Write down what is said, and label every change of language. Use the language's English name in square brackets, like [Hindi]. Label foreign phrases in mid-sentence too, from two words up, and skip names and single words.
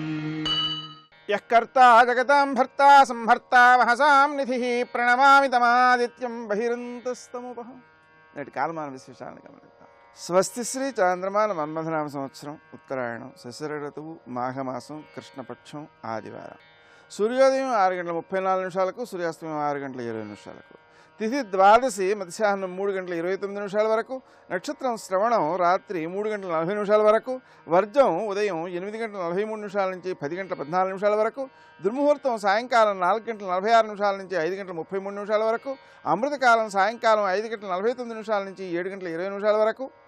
[Sanskrit] यः कर्ता जगतां भर्ता संहर्ता वहसां निधिः प्रणमामि तमादित्यं बहिरन्तस्तमुपः। [Telugu] నేటి కాలమాన విశేషాలను గమనిద్దాం. స్వస్తి శ్రీ చాంద్రమాన మన్మథనామ సంవత్సరం ఉత్తరాయణం శశిర ఋతువు మాఘమాసం కృష్ణపక్షం ఆదివారం. సూర్యోదయం 6:34 సూర్యాస్తమయం 6:20 తిథి ద్వాదశి మధ్యాహ్నం 3:29 వరకు, నక్షత్రం శ్రవణం రాత్రి 3:40 వరకు, వర్జం ఉదయం 8:43 నుంచి 10:14 వరకు, దుర్ముహూర్తం సాయంకాలం 4:46 నుంచి 5:33 వరకు, అమృతకాలం సాయంకాలం 5:49 నుంచి 7:20 వరకు,